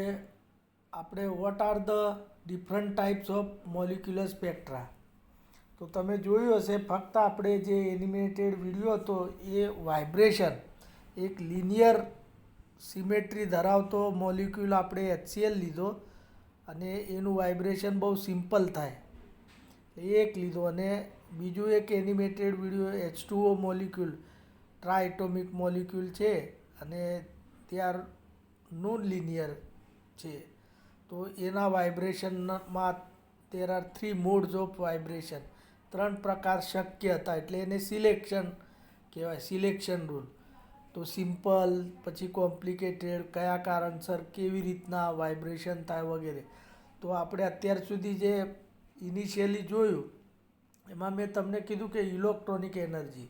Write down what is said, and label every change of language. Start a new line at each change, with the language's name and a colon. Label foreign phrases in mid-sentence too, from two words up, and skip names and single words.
Gujarati: આપણે
English: what are the different types of molecular spectra.
Gujarati: તો તમે જોયું હશે, ફક્ત આપણે જે
English: animated video
Gujarati: હતો એ વાઇબ્રેશન, એક
English: linear symmetry
Gujarati: ધરાવતો મોલિક્યુલ આપણે HCl લીધો અને એનું વાઇબ્રેશન બહુ સિમ્પલ થાય એ એક લીધો, અને બીજું એક
English: animated video
Gujarati: H2O મોલિક્યુલ,
English: triatomic molecule
Gujarati: છે અને ત્યાર
English: non linear
Gujarati: છે. તો એના વાઇબ્રેશનમાં
English: there are three modes of vibration,
Gujarati: ત્રણ પ્રકાર શક્ય હતા એટલે એને સિલેક્શન કહેવાય,
English: selection rule.
Gujarati: તો સિમ્પલ, પછી કોમ્પ્લિકેટેડ, કયા કારણસર કેવી રીતના વાઇબ્રેશન થાય વગેરે. તો આપણે અત્યાર સુધી જે ઇનિશિયલી જોયું એમાં મેં તમને કીધું કે
English: electronic energy.